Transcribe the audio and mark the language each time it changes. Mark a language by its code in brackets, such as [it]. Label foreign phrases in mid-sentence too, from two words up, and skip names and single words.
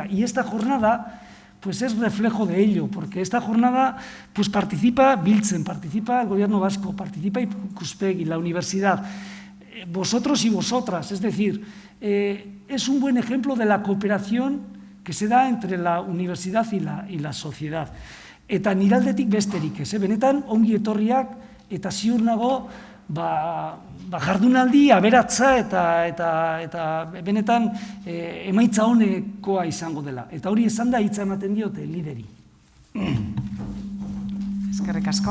[es] Y esta jornada pues es reflejo de ello, porque esta jornada pues participa Biltzen, participa el Gobierno vasco, participa Ikuspegi, la universidad, vosotros y vosotras. Es decir, es un buen ejemplo de la cooperación que se da entre la universidad y la sociedad. [eu] Eta nire aldetik besterik ez, benetan ongi etorriak eta ziur nago jardunaldi aberatsa eta benetan emaitza honekoa izango dela. Eta hori esan da hitza ematen diote lideri. Eskerrik asko.